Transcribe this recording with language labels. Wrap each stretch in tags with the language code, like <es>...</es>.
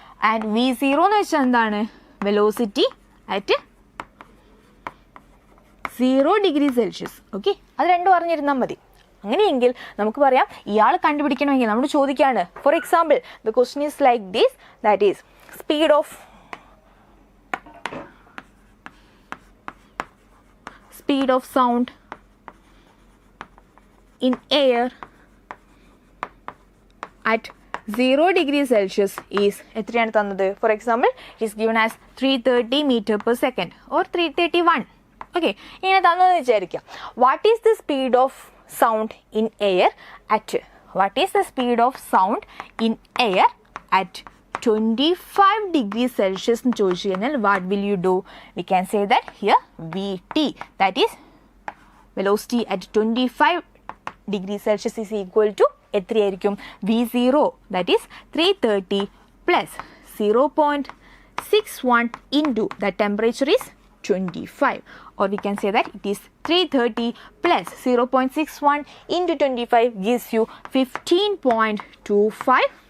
<en>And V0 എന്ന് വെച്ചാൽ എന്താണ്, velocity at 0 degree Celsius. Okay,</en> <ml>അത് രണ്ടും അറിഞ്ഞിരുന്നാൽ മതി. അങ്ങനെയെങ്കിൽ നമുക്ക് പറയാം ഇയാൾ കണ്ടുപിടിക്കണമെങ്കിൽ നമ്മൾ ചോദിക്കുകയാണ്.</ml> <en>for example the question is like this, that is speed of speed of sound in air at 0 degrees Celsius is</en> <ml>എത്രയാണ് തന്നത്?</ml> <en>For example it is given as 330 meter per second or 331. Okay,</en> <ml>ഇങ്ങനെ തന്നെന്ന് വിചാരിക്കാം.</ml> <en>what is the speed of sound in air at what is the speed of sound in air at 25 degrees Celsius</en> <ml>എന്ന് ചോദിച്ചു കഴിഞ്ഞാൽ</ml> <en>What will you do? We can say that here VT, that is velocity at 25 degrees Celsius is equal to</en> <ml>എത്രയായിരിക്കും?</ml> <en>V0, that is 330 plus 0.61 into the temperature is 25, or we can say that it is 330 plus 0.61 into 25 gives you 15.25.</en>